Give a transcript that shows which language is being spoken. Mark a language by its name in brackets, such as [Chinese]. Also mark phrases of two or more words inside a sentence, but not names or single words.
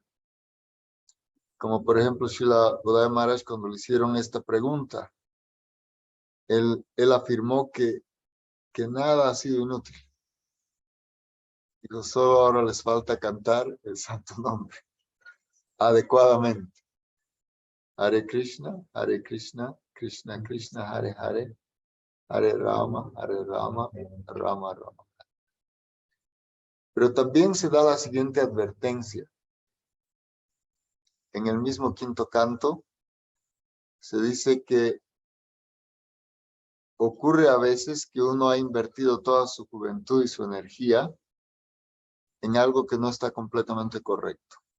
[Spanish] Como por ejemplo, Srila Bodhaya Maharaj, cuando le hicieron esta pregunta, él afirmó que que nada ha sido inútil. Dijo, solo ahora les falta cantar el santo nombre adecuadamente. Hare Krishna, Krishna Krishna, Hare Hare, Hare Rama, Rama Rama. Pero también se da la siguiente advertencia. En el mismo quinto canto se dice que ocurre a veces que uno ha invertido toda su juventud y su energía en algo que no está completamente correcto.